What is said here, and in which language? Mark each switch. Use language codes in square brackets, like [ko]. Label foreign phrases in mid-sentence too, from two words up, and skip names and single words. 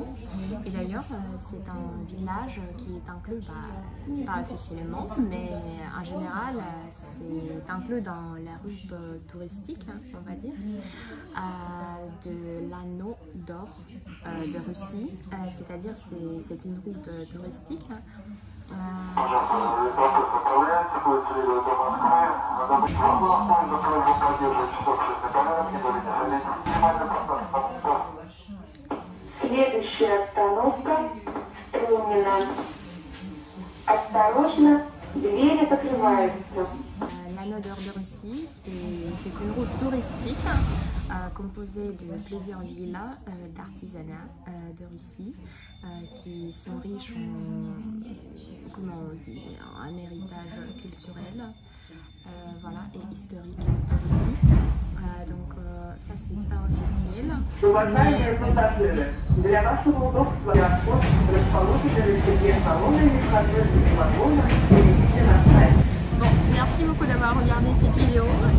[fr] Et d'ailleurs, c'est un village qui est inclus, pas officiellement, mais en général, c'est inclus dans la route touristique, on va dire, de l'anneau d'or de Russie. C'est-à-dire, c'est une route touristique. [ru] Следующая остановка Струнино. Осторожно, двери закрываются. [fr] L'anneau d'or de Russie, c'est une route touristique composée de plusieurs villas d'artisanat de Russie qui sont riches en, comment on dit, un héritage culturel voilà, et historique aussi. Donc ça c'est pas officiel. [ru] Уважаемые пассажиры, для вашего удобства вход расположен в салона и входной вагона. Перейдите на сайт. [fr] Bon, merci beaucoup d'avoir regardé cette vidéo.